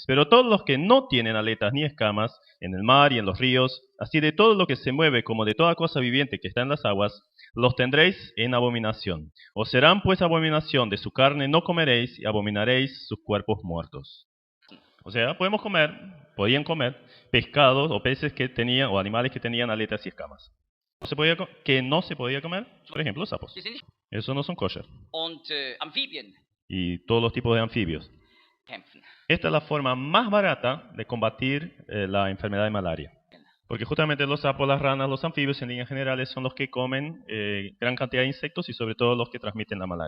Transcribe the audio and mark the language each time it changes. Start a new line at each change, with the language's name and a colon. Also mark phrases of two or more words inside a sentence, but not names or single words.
Spanish: Pero todos los que no tienen aletas ni escamas en el mar y en los ríos, así de todo lo que se mueve como de toda cosa viviente que está en las aguas, los tendréis en abominación. Os serán pues abominación, de su carne no comeréis y abominaréis sus cuerpos muertos. O sea, podían comer pescados o peces que tenían, o animales que tenían aletas y escamas. Que no se podía comer, por ejemplo, sapos.
German: die sind nicht.
Spanish: Esos no son kosher.
German: Und Amphibien
Spanish: Y todos los tipos de anfibios.
German: kämpfen.
Spanish: Esta es la forma más barata de combatir la enfermedad de malaria. Porque justamente los sapos, las ranas, los anfibios en líneas generales son los que comen gran cantidad de insectos y sobre todo los que transmiten la malaria.